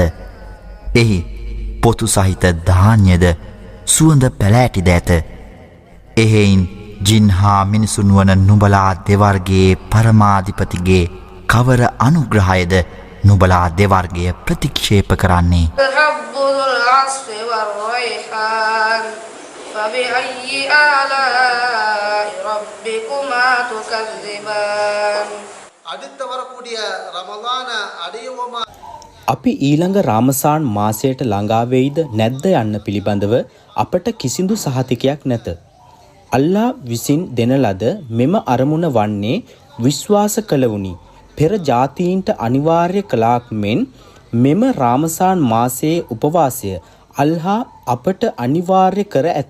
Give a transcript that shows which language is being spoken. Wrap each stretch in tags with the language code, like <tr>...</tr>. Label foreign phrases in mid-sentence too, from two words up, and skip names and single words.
<si>එහි පොතු සහිත ධාන්‍යද සුවඳ පැලෑටිද ඇත. එහෙයින් ජින් හා මිනිසුන් වන නුබලා දෙවර්ගයේ පරමාධිපතිගේ කවර අනුග්‍රහයද නුබලා දෙවර්ගය ප්‍රතික්ෂේප කරන්නේ?</si> <ta>அடுத்த வரக்கூடிய ரமலான அடையவோமா</ta> <si>අපි ඊළඟ රාමසාන් මාසයට ළඟා වෙයිද නැද්ද යන්න පිළිබඳව අපට කිසිදු සහතිකයක් නැත. අල්ලා විසින් දෙන ලද මෙම අරමුණ වන්නේ විශ්වාස කළවුනි පෙර ජාතීන්ට අනිවාර්ය කළාක් මෙන් මෙම රාමසාන් මාසයේ උපවාසය අල්ලා අපට අනිවාර්ය කර ඇත.</si>